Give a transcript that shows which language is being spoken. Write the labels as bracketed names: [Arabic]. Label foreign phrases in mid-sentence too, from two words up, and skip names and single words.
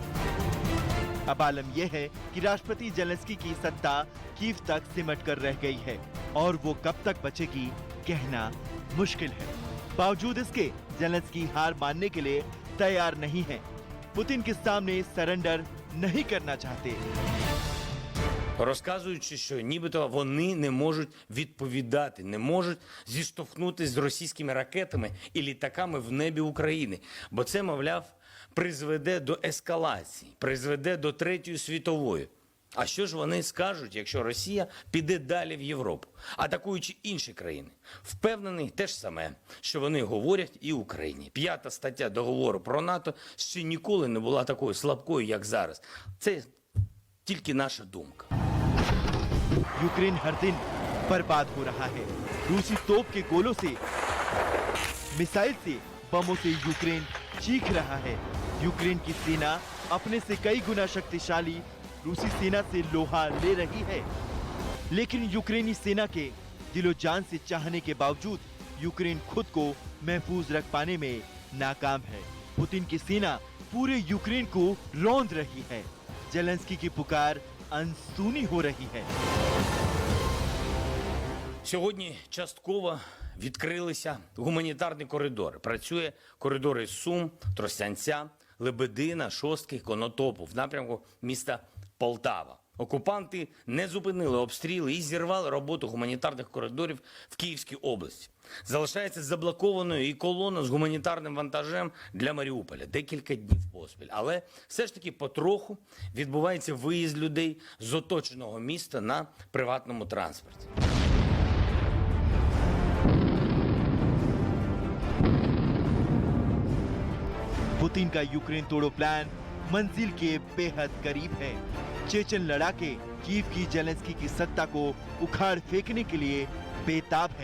[Hindi] अब आलम यह है कि राष्ट्रपति जेलेंस्की की सत्ता कीव तक सिमट कर रह गई है और वो कब तक बचेगी कहना मुश्किल है। बावजूद इसके जेलेंस्की हार मानने के लिए तैयार नहीं है। पुतिन के सामने सरेंडर नहीं करना चाहते। [Ukrainian] Розказуючи, що нібито вони не можуть відповідати, не можуть зіштовхнутися з російськими ракетами і літаками в небі України. Бо це, мовляв, призведе до ескалації, призведе до Третьої світової. А що ж вони скажуть, якщо Росія піде далі в Європу, атакуючи інші країни? Впевнений, те ж саме, що вони говорять і Україні. 5-та стаття договору про НАТО ще ніколи не була такою слабкою, як зараз. Це тільки наша думка. [Hindi] यूक्रेन हर दिन बर्बाद हो रहा है। रूसी तोप के गोलों से, मिसाइल से, बमों से यूक्रेन चीख रहा है। यूक्रेन की सेना अपने से कई गुना शक्तिशाली रूसी सेना से लोहा ले रही है, लेकिन यूक्रेनी सेना के दिलो जान से चाहने के बावजूद यूक्रेन खुद को महफूज रख पाने में नाकाम है। पुतिन की सेना पूरे यूक्रेन को रौंद रही है। जेलेंस्की की पुकार अनसुनी हो रही है। [Ukrainian] Сьогодні частково відкрилися гуманітарні коридори. Працює коридор із Сум, Тростянця, Лебедина, Шостки, Конотопу в напрямку міста Полтава. Окупанти не зупинили обстріли і зірвали роботу гуманітарних коридорів в Київській області. Залишається заблокованою і колона з гуманітарним вантажем для Маріуполя декілька днів поспіль. Але все ж таки потроху відбувається виїзд людей з оточеного міста на приватному транспорті. [Hindi] पुतिन का यूक्रेन तोड़ो प्लान मंजिल के बेहद करीब है। चेचन लड़ाके कीव की जेलेंस्की की सत्ता को उखाड़ फेंकने के लिए बेताब है।